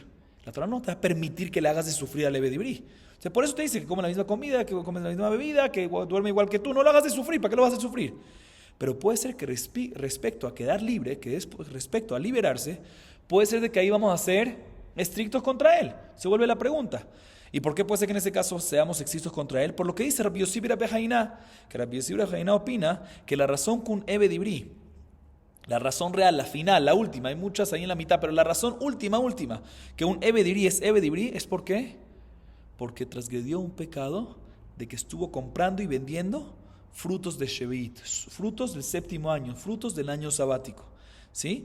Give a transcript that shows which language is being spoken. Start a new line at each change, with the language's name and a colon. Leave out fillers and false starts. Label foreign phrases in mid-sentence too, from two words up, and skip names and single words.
Spanish: La Torá no te va a permitir que le hagas de sufrir al ebedibrí. O sea, por eso te dice que come la misma comida, que come la misma bebida, que duerme igual que tú. No lo hagas de sufrir. ¿Para qué lo vas a sufrir? Pero puede ser que respecto a quedar libre, que es respecto a liberarse, puede ser de que ahí vamos a ser estrictos contra él. Se vuelve la pregunta. ¿Y por qué puede ser que en ese caso seamos estrictos contra él? Por lo que dice Rabbi Yossi ben Rabbi Haina, que Rabbi Yossi ben Rabbi Haina opina que la razón con ebedibrí, la razón real, la final, la última, hay muchas ahí en la mitad, pero la razón última, que un ebedibrí es ¿por qué? Porque transgredió un pecado de que estuvo comprando y vendiendo frutos de Shevit, frutos del séptimo año, frutos del año sabático, ¿sí?